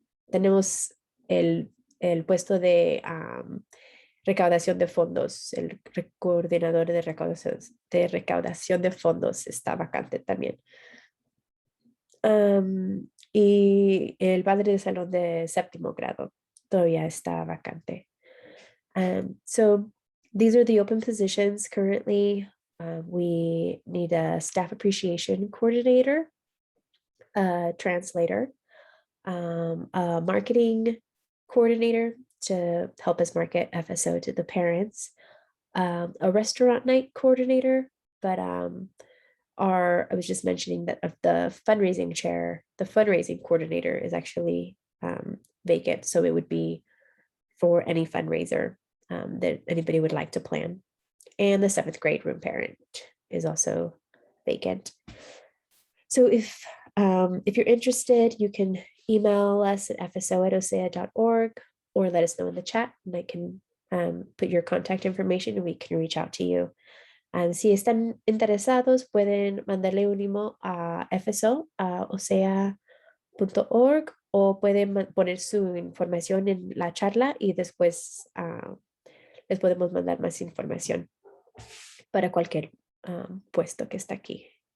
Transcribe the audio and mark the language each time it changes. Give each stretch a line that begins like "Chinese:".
Spanish: tenemos el puesto de recaudación de fondos, el coordinador de recaudación de fondos está vacante también. Y el padre de salón de séptimo grado todavía está vacante.
English: So these are the open positions currently. We need a staff appreciation coordinator, a translator, a marketing coordinator to help us market FSO to the parents, a restaurant night coordinator, but I was just mentioning that of the fundraising chair, the fundraising coordinator is actually vacant. So it would be for any fundraiser that anybody would like to plan. And the 7th grade room parent is also vacant. So if you're interested, you can email us at fso@ocea.org or let us know in the chat and I can put your contact information and we can reach out to you.
Spanish: Si están interesados, pueden mandarle un email a FSO, a OCEAA.org o pueden poner su información en la charla y después les podemos mandar más información para cualquier puesto que está aquí.